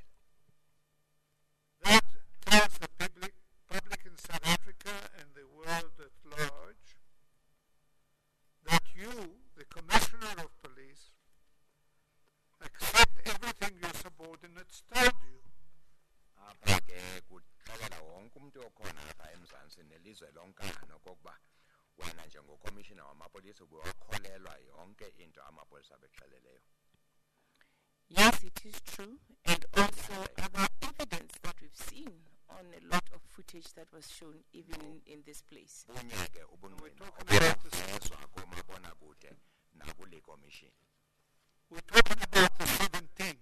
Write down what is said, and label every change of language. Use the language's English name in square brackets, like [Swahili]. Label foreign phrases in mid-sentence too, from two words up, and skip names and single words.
[English] That tells the public in South Africa and the world at large that you, the Commissioner of Police, accept everything your subordinates told you. [Xhosa] Apha ke kuxelela wonke umuntu okhona apha eMzantsi nelizwe lonkana okokuba wena njengokomishina wamapolisa ubewakholelwa yonke into amapolisa bexeleleyo. [English] Yes, it is true, and also other evidence that we've seen on a lot of footage that was shown even in this place. We're talking about the 17th.